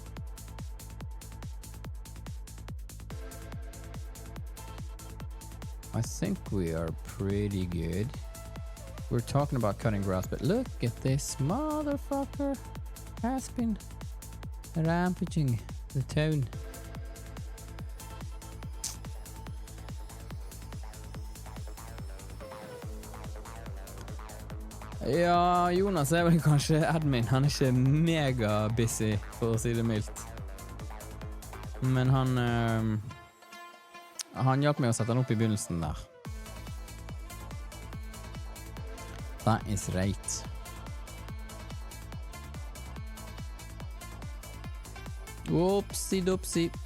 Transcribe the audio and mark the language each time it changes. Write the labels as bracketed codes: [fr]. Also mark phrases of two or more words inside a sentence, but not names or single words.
[en] I think we are pretty good. We're talking about cutting grass, but look at this motherfucker has been rampaging the town. [no] Ja, Jonas er vel kanskje admin. Han er ikke mega busy, for å si det mildt. Men han hjalp meg å sette den opp i begynnelsen der. [en] That is right. Oopsie-doopsie.